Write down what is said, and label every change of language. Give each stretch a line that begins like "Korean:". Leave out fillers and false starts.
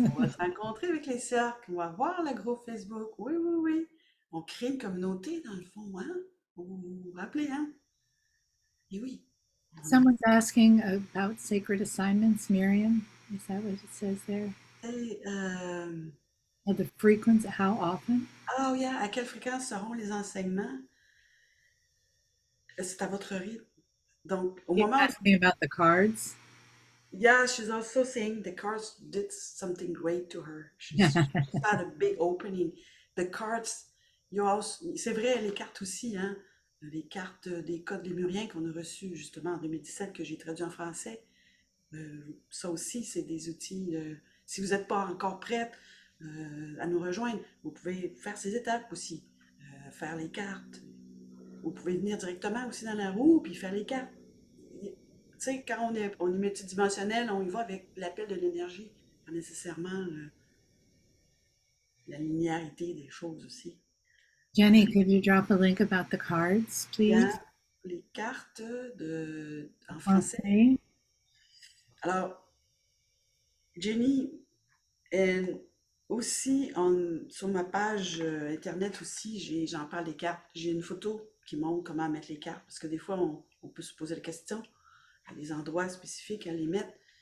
French: On va se rencontrer avec les cercles. On va voir le groupe Facebook. Oui, oui, oui. On crée une communauté, dans le fond, hein? Vous vous rappelez, hein? Et oui.
English: Someone's asking about sacred assignments, Miriam. Is that what it says there?
French: Et,
English: Oh, the frequency, how often? oh, yeah,
French: à quelle fréquence seront les enseignements? C'est à votre rythme. Donc, au
English: He's
French: moment où...
English: asking about the cards. Yeah, she's also saying the cards did something great to her. She's had a big opening. The cards, you also...
French: C'est vrai, les cartes aussi, hein? Les cartes des codes lémuriens qu'on a reçus justement en 2017, que j'ai traduit en français. Ça aussi, c'est des outils. Si vous n'êtes pas encore prête à nous rejoindre, vous pouvez faire ces étapes aussi. Faire les cartes. Vous pouvez venir directement aussi dans la roue puis faire les cartes. Tu sais, quand on est multidimensionnel, on y va avec l'appel de l'énergie, pas nécessairement la linéarité des choses aussi.
English: Jenny, could you drop a link about the cards,
French: Il y
English: please?
French: a les cartes en français.
English: Okay.
French: Alors, Jenny, aussi, sur ma page internet aussi, j'en parle des cartes. J'ai une photo qui montre comment mettre les cartes, parce que des fois, on peut se poser la question à des endroits spécifiques à les mettre.